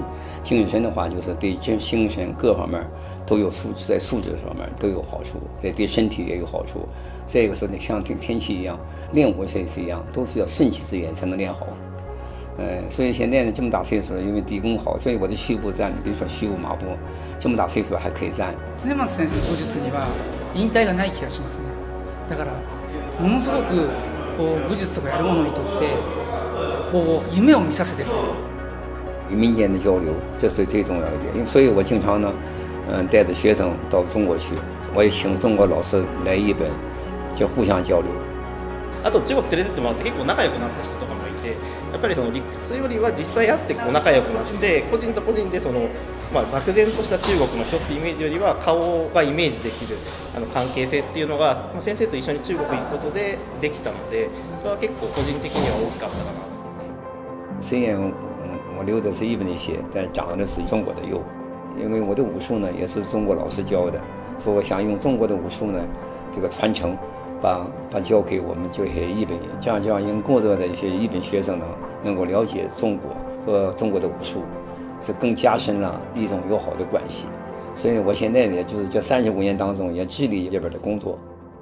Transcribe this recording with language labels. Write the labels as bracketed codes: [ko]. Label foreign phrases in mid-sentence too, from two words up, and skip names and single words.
[zh] 精气神的话，就是对精神各方面都有素质，在素质上面都有好处，对身体也有好处。这个是像天气一样，练武也是一样，都是要顺其自然才能练好。所以现在呢，这么大岁数了，因为底功好，所以我的虚步站，比如说虚步马步，这么大岁数还可以站。 [ja] 常松先生の武術には引退がない気がしますね。だからものすごく武術とかやる者にとって夢を見させてくれる。 [zh] 与民间的交流，这是最重要一点。因为所以我经常呢，带着学生到中国去，我也请中国老师来日本，就互相交流。 [ja] あと中国連れてってもらって結構仲良くなった人とかもいて。 やっぱりその理屈よりは実際会ってこう仲良くなって個人と個人でその、漠然とした中国の人ってイメージよりは顔がイメージできる関係性っていうのが、先生と一緒に中国に行くことでできたので、それは結構個人的には大きかったかな。 [zh] 虽然我留的是日本的血，但长的是中国的肉。因为我的武术呢也是中国老师教的，所以我想用中国的武术呢这个传承，把教给我们这些日本人，这样让更多的一些日本学生呢能够了解中国和中国的武术，是更加深了一种友好的关系。所以我现在呢就是这35年当中也致力这边的工作。